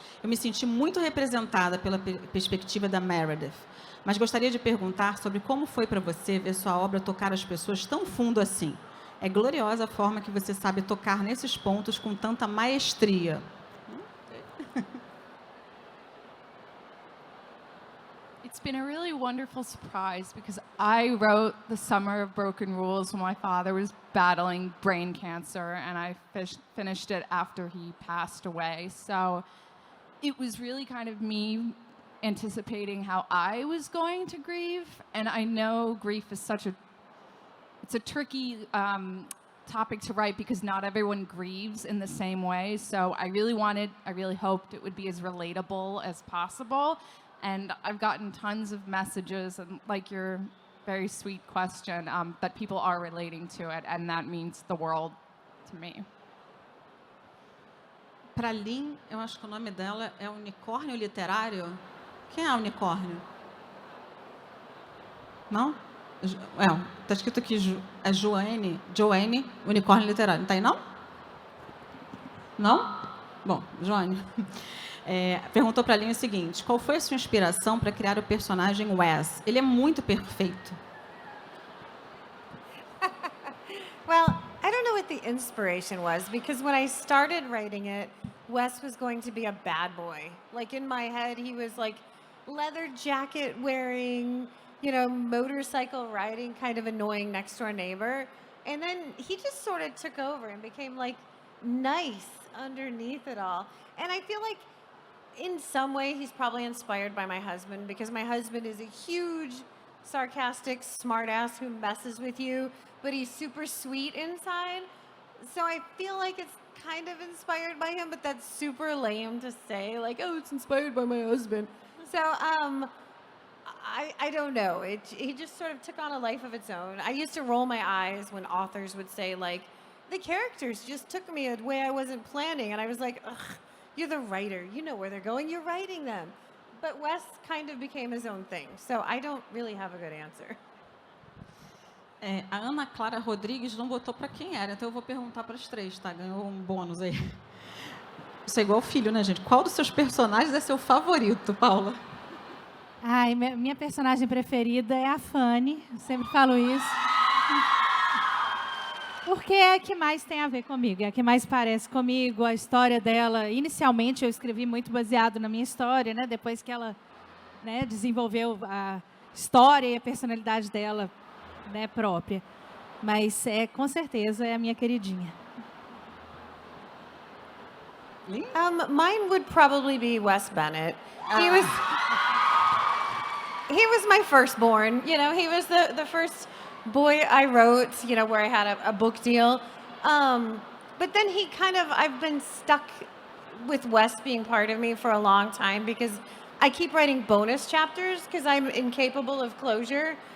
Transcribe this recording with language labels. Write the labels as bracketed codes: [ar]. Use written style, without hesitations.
[pt] Eu me senti muito representada pela perspectiva da Meredith, mas gostaria de perguntar sobre como foi para você ver sua obra tocar as pessoas tão fundo assim. É gloriosa a forma que você sabe tocar nesses pontos com tanta maestria. [en] It's been a really wonderful surprise because I wrote The Summer of Broken Rules when my father was battling brain cancer, and I finished it after he passed away. So it was really kind of me anticipating how I was going to grieve, and I know grief is it's a tricky topic to write because not everyone grieves in the same way. So I really hoped it would be as relatable as possible. And I've gotten tons of messages, and like your very sweet question, that people are relating to it, and that means the world to me. [pt] Para Lynn, eu acho que o nome dela é Unicórnio Literário. Quem é Unicórnio? Não? Está escrito aqui, é Joanne, Unicórnio Literário. Não está aí, não? Não? Bom, Joane. perguntou para a Lynn o seguinte: qual foi a sua inspiração para criar o personagem Wes? Ele é muito perfeito. [en] Well, I don't know what the inspiration was, because when I started writing it, Wes was going to be a bad boy. Like, in my head, he was like leather jacket wearing, motorcycle riding, kind of annoying next door neighbor. And then he just sort of took over and became like nice underneath it all. And I feel like in some way he's probably inspired by my husband, because my husband is a huge sarcastic smartass who messes with you, but he's super sweet inside. So I feel like it's kind of inspired by him, but that's super lame to say, like, oh, it's inspired by my husband. So I don't know. He just sort of took on a life of its own. I used to roll my eyes when authors would say, like, the characters just took me a way I wasn't planning. And I was like, ugh, you're the writer. You know where they're going. You're writing them. But Wes kind of became his own thing. So I don't really have a good answer. [pt] A Ana Clara Rodrigues não botou para quem era, então eu vou perguntar para as três, tá? Ganhou um bônus aí. Isso é igual filho, né, gente? Qual dos seus personagens é seu favorito, Paula? Ai, minha personagem preferida é a Fanny. Eu sempre falo isso. Porque é a que mais tem a ver comigo, é a que mais parece comigo, a história dela. Inicialmente eu escrevi muito baseado na minha história, né? Depois que ela, né, desenvolveu a história e a personalidade dela, né, própria. Mas com certeza é a minha queridinha. [en] Mine would probably be Wes Bennett. He was my firstborn. He was the first boy I wrote, where I had a book deal. But then I've been stuck with Wes being part of me for a long time, because I keep writing bonus chapters because I'm incapable of closure.